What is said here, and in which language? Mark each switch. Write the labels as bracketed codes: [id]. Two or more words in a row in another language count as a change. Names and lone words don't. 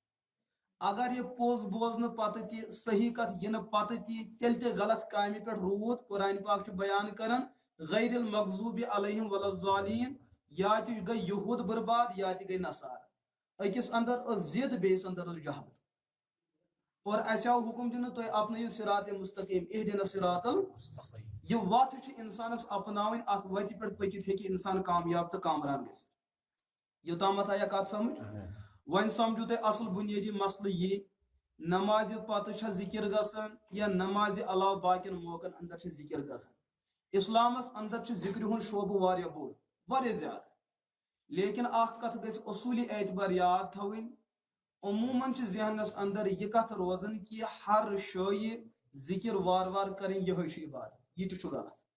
[ks] اگر یہ پوٚز بوزنہٕ پتہٕ تہِ صحیح کتھ یِنہٕ پتہٕ تہِ تیٚلہِ تہِ غلط کامہِ پٮ۪ٹھ روٗد قرآن پاک چھُ بیان کران [ar] غیر المغضوب علیہم ولا الضالین [ks] یا تہِ گٔے یہوٗد برباد یا تہِ گٔے نصارٕ أکِس اندر ٲس ضد بیٚیِس اندر ٲس جہالت اور اسہِ آو حُکم دِنہٕ تُہۍ اپنٲیِو [ar] صراط مستقیٖم اہدنا الصراط المستقیٖم [ks] یہ وتھ چھِ انسانس اپناوٕنۍ اتھ وتہِ پٮ۪ٹھ پٔکِتھ ہیٚکہِ انسان کامیاب تہٕ کامران گٔژھِتھ یوٚتامتھ آیا کتھ سمجھ وۄنۍ سمجھو تۄہہِ اصل بُنیٲدی مسلہٕ یہِ نمازِ پتہٕ چھا ذکر گژھان یا نمازِ علاوٕ باقین موقعن اندر چھِ ذکر گژھان اسلامس اندر چھُ ذکرِ ہُنٛد شوبہٕ واریاہ بوٚڑ واریاہ زیادٕ لیکن اکھ کتھ گژھِ اصوٗلی اعتبار یاد تھاوٕنۍ عموٗمن چھِ ذہنس اندر یہِ کتھ روزان کہِ ہر شٲیہِ ذکر وار وار کرٕنۍ یِہوٚے چھِ عبادت یہِ تہِ چھُ غلط